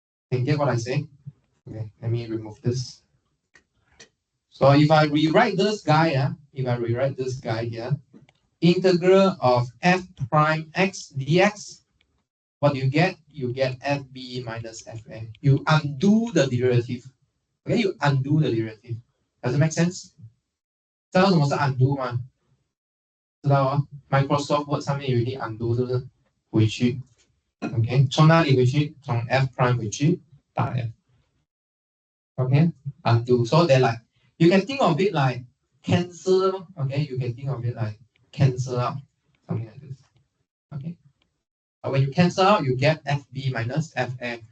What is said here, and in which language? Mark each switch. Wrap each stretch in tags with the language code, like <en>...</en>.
<en>Can you get what I say? Okay, let me remove this. So if I rewrite this guy, here, integral of f prime x dx, what do you get? You get fb minus fa. You undo the derivative. Okay, you undo the derivative. Does it make sense?</en> <zh>知道什么是 undo 吗？知道啊 ，Microsoft Word 上面有一定 undo 是不是？回去 ，OK， 从哪里回去？从 f prime 回去，打 f。</zh> <en>Okay, undo. So they're like, you can think of it like cancel. Okay, you can think of it like cancel out, something like this. Okay, but when you cancel out, you get fb minus fa.</en>